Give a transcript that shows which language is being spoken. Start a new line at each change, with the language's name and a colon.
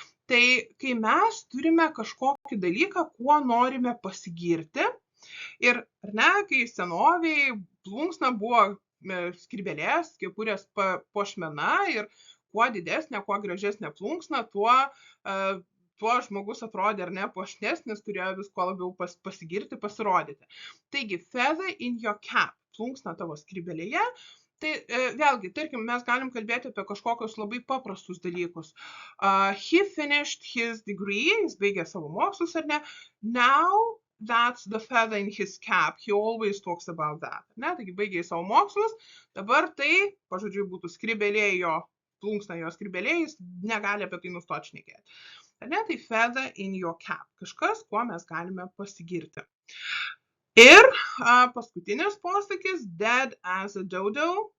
Lithuanian: Tai kai mes turime kažkokį dalyką, kuo norime pasigirti, ir ar ne, kai senoviai plunksna buvo skrybėlės, kepurės puošmena ir kuo didesnė, kuo gražesnė plunksna, tuo žmogus atrodė, ar ne, puošnesnis, turėjo visko labiau pasigirti, pasirodyti. Taigi, feather in your cap, plunksna tavo skrybėlėje, tai vėlgi, tarkim, mes galim kalbėti apie kažkokius labai paprastus dalykus.
English: He finished his degree,
Lithuanian: jis baigė savo mokslus, ar ne,
English: now that's the feather in his cap, he always talks about that.
Lithuanian: Ne? Taigi, baigė savo mokslus, dabar tai, pažodžiui, būtų skrybėlė jo, plunksna jo skrybėlė, jis negali apie tai nustoti šnekėti. Ne, tai feather in your cap. Kažkas, kuo mes galime pasigirti. Ir paskutinis posakis, dead as a dodo.